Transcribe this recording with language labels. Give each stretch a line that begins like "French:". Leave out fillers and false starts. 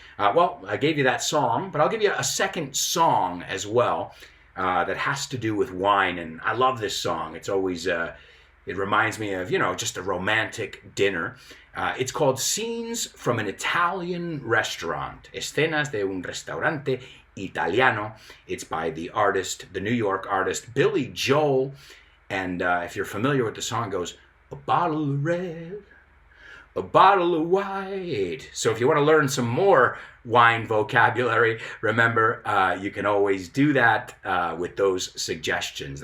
English: Well, I gave you that song, but I'll give you a second song as well that has to do with wine. And I love this song. It's always, it reminds me of, just a romantic dinner. It's called Scenes from an Italian Restaurant.
Spanish: Escenas de un restaurante italiano.
English: It's by the New York artist, Billy Joel. And if you're familiar with the song, it goes, a bottle of red, a bottle of white. So if you want to learn some more wine vocabulary, remember, you can always do that with those suggestions.